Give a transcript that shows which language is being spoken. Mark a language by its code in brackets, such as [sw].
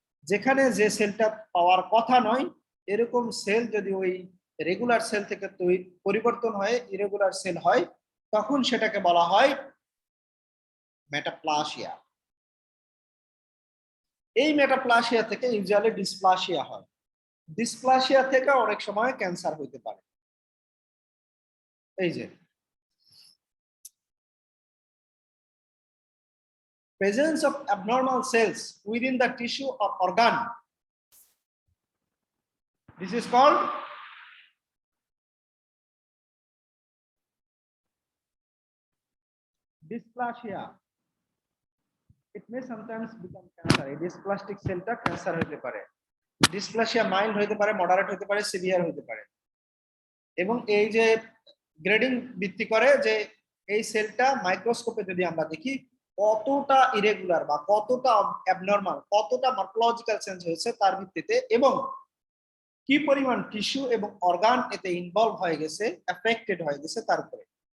[bn] যেখানে যে সেলটা পাওয়ার কথা নয়, এরকম সেল যদি ওই রেগুলার সেল থেকে পরিবর্তন হয়ে ইরেগুলার সেল হয়, তখন সেটাকে বলা হয় মেটাপ্লাসিয়া। এই মেটাপ্লাসিয়া থেকে ইউজুয়ালি ডিসপ্লাসিয়া হয়, ডিসপ্লাসিয়া থেকে অনেক সময় ক্যান্সার হইতে পারে। এই যে [en] presence of abnormal cells within the tissue or organ, this is called dysplasia. It may sometimes become cancer. [bn] এই dysplastic সেলটা ক্যান্সার হতে পারে। ডিসপ্লাসিয়া মাইল্ড হতে পারে, মডারেট হতে পারে, সিভিয়ার হতে পারে। এবং এই যে গ্রেডিং ভিত্তি করে যে এই সেলটা মাইক্রোস্কোপে যদি আমরা দেখি কতটা ইরেগুলার বা কতটা অ্যাবনর্মাল, কতটা মর্ফোলজিক্যাল চেঞ্জ হয়েছে তার ভিত্তিতে, এবং কি পরিমাণ টিস্যু এবং অর্গান এতে ইনভলভ হয়ে গেছে, এফেক্টেড হয়ে গেছে তার উপরে।